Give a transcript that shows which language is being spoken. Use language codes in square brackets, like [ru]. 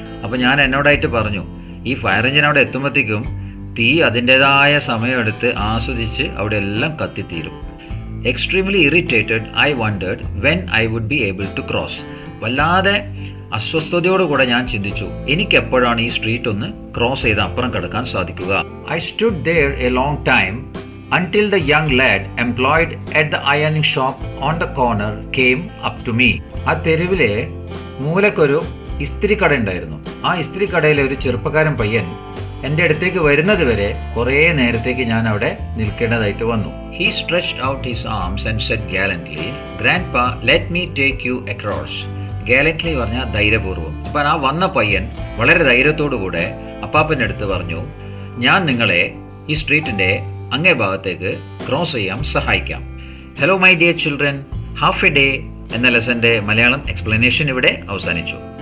[ml] അപ്പോൾ ഞാൻ എന്നോടായിട്ട് പറഞ്ഞു, ഈ ഫയർ എൻജിൻ അവിടെ എത്തുമ്പോഴത്തേക്കും തീ അതിൻ്റെതായ സമയമെടുത്ത് ആസ്വദിച്ച് അവിടെ എല്ലാം കത്തിത്തീരും. [en] Extremely irritated I wondered when I would be able to cross. [ml] വല്ലാതെ അസ്വസ്ഥതയോടുകൂടെ ഞാൻ ചിന്തിച്ചു, എനിക്ക് എപ്പോഴാണ് ഈ സ്ട്രീറ്റ് ഒന്ന് ക്രോസ് ചെയ്ത് അപ്പുറം കിടക്കാൻ സാധിക്കുക. [en] I stood there a long time until the young lad employed at the ironing shop on the corner came up to me. [ml] ആ തെരുവിലെ മൂലക്കൊരു ഇസ്തിരി കട ഉണ്ടായിരുന്നു. ആ ഇസ്തിരി കടയിലെ ഒരു ചെറുപ്പക്കാരൻ പയ്യൻ എൻ്റെ അടുത്തേക്ക് വരുന്നത് വരെ കുറേ നേരത്തേക്ക് ഞാൻ അവിടെ നിൽക്കേണ്ടതായിട്ട് വന്നു. [en] He stretched out his arms and said gallantly, "Grandpa, let me take you across." [ml] ഗാലന്റ്ലി പറഞ്ഞാൽ ധൈര്യപൂർവ്വം. അപ്പം ആ വന്ന പയ്യൻ വളരെ ധൈര്യത്തോടുകൂടെ അപ്പാപ്പൻ്റെ അടുത്ത് പറഞ്ഞു, ഞാൻ നിങ്ങളെ ഈ സ്ട്രീറ്റിൻ്റെ അങ്ങേ ഭാഗത്തേക്ക് ക്രോസ് ചെയ്യാൻ സഹായിക്കാം. [en] hello my dear children, [ml] half A day എന്ന ലെസൻ്റെ മലയാളം എക്സ്പ്ലനേഷൻ ഇവിടെ അവസാനിച്ചു.